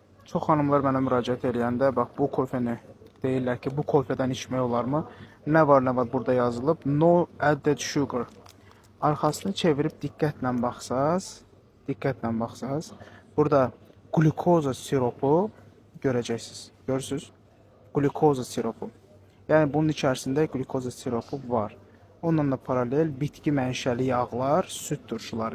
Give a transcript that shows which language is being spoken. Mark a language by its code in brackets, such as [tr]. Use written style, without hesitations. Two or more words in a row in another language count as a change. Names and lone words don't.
[az] Çox xanımlar mənə müraciət eləyəndə, bax bu kofeni deyirlər ki, bu kofedən içmək olarmı? Nə var burada yazılıb? [en] No added sugar. [az] Arxasını çevirib diqqətlə baxsaz, burada glukoza siropu görəcəksiniz. Görürsünüz? Glukoza siropu. Yəni bunun içərisində glukoza siropu var. Onunla da paralel bitki mənşəli yağlar, süd turşuları.